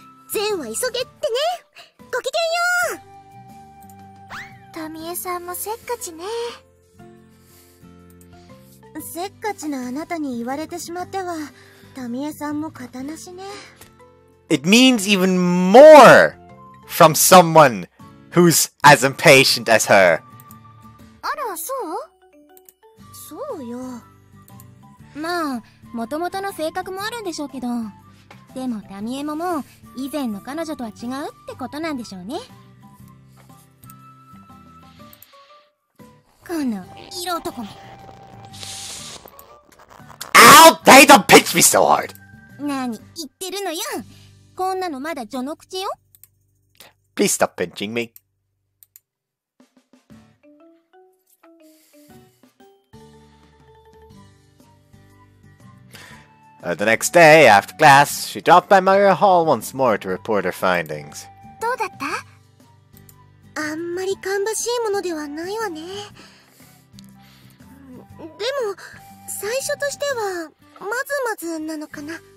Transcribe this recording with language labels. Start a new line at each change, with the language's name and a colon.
Japanese: 善は急げってね。ごきげんよう。タミエさんもせっかちね。せっかちなあなたに言われてしまってはタミエさんも型なしね。
English: It means even more from someone who's as impatient as her.
Japanese: あら、そうよ。まあもともとの性格もあるんでしょうけど、でもタミエももう以前の彼女とは違うってことなんでしょうね。この色男め。
English: Ow! Hey, don't pinch me so hard!
Japanese: 何言ってるのよ。こんなのまだ序の口よ。
English: Please stop pinching me. The next day, after class, she dropped by Maria Hall once more to report her findings.
Japanese: どうだった？あんまり芳しいものではないわね。でも、最初としては、まずまずなのかな。